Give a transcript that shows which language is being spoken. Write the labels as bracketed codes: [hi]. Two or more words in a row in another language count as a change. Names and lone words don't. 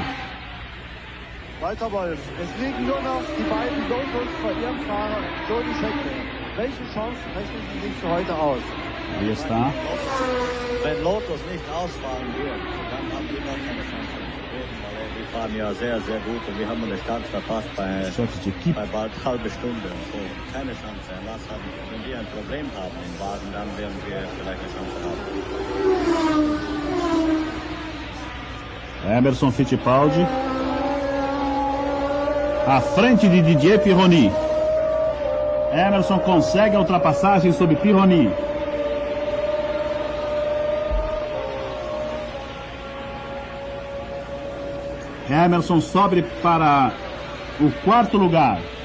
[de] Walter Wolf, es liegen nur noch die beiden Locals vor ihrem Fahrer, Jody Scheckter. Welche Chancen rechnen Sie sich für heute aus? [pt] Aí está. [de] Wenn Lotus nicht ausfahren wird, dann haben wir gar keine Chance zu gewinnen, weil die fahren ja sehr, sehr gut und wir haben den Start verpasst bei bald halbe Stunde. So, keine Chance. Wenn wir ein Problem haben im Wagen, dann werden wir vielleicht eine Chance haben. [pt] Emerson Fittipaldi à frente de Didier Pironi. Emerson consegue a ultrapassagem sobre Pironi. Emerson sobe para o 4º lugar.